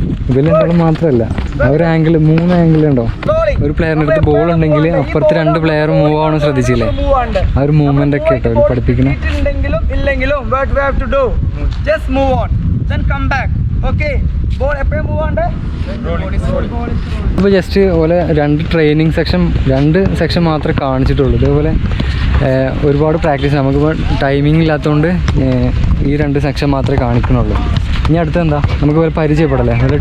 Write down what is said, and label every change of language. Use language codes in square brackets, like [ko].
[ml] ഇവരുണ്ടാവും മാത്രമല്ല ഒരു angle 3 angle ഉണ്ടോ? ഒരു പ്ലെയറിൻ്റെ അടുത്ത് ബോൾ ഉണ്ടെങ്കിൽ അപ്പുറത്ത് 2 പ്ലെയർ മൂവ് ആവണം ശ്രദ്ധിച്ചില്ലേ? ആ ഒരു മൂവ്മെന്റ് ഒക്കെ കേട്ടോ അവർ പഠിപ്പിക്കണം. ഇല്ലെങ്കിലും [en] what we have to do, just move on, then come back. [ml] Okay, ball എപ്പോഴും മൂവ് ആണ്ടേ. ഇപ്പോൾ ജസ്റ്റ് പോലെ 2 സെക്ഷൻ മാത്രമേ കാണിച്ചിട്ടുള്ളൂ. ഇതേപോലെ ഒരുപാട് പ്രാക്ടീസ് നമുക്കിപ്പോൾ ടൈമിംഗ് ഇല്ലാത്തതുകൊണ്ട് ഈ 2 സെക്ഷൻ മാത്രമേ കാണിക്കുന്നുള്ളൂ. ഇനി അടുത്ത് എന്താ നമുക്ക് പരിചയപ്പെടല്ലേ?